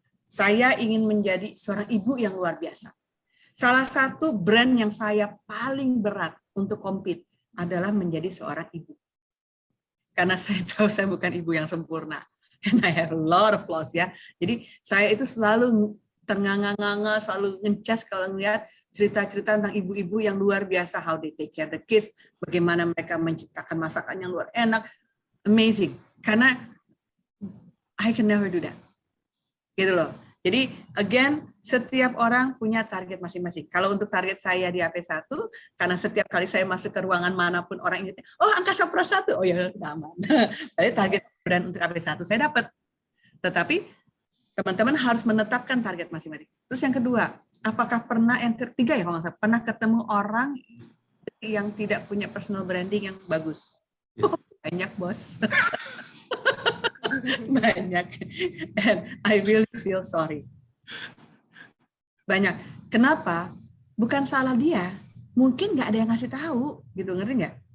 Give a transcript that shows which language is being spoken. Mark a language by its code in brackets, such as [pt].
[id] Saya ingin menjadi seorang ibu yang luar biasa. Salah satu brand yang saya paling berat untuk compete adalah menjadi seorang ibu. Karena saya tahu saya bukan ibu yang sempurna. [en] And I have a lot of flaws ya. [id] Jadi saya itu selalu tengah-nganga, selalu ngecas kalau ngeliat cerita-cerita tentang ibu-ibu yang luar biasa, [en] how they take care of the kids, [id] bagaimana mereka menciptakan masakan yang luar enak, amazing. Karena [en] I can never do that. [id] Gitu loh. Jadi, again, setiap orang punya target masing-masing. Kalau untuk target saya di AP1, karena setiap kali saya masuk ke ruangan manapun orang ingat, oh angka Sopra 1, oh ya udah aman. Jadi target brand untuk AP1 saya dapat. Tetapi teman-teman harus menetapkan target masing-masing. Terus yang kedua, apakah pernah, yang ketiga ya kalau nggak salah, pernah ketemu orang yang tidak punya personal branding yang bagus? Oh, banyak, bos. Banyak, [en] and I really feel sorry. [id] Banyak. Kenapa? Bukan salah dia, mungkin nggak ada yang ngasih tahu, gitu, ngerti nggak?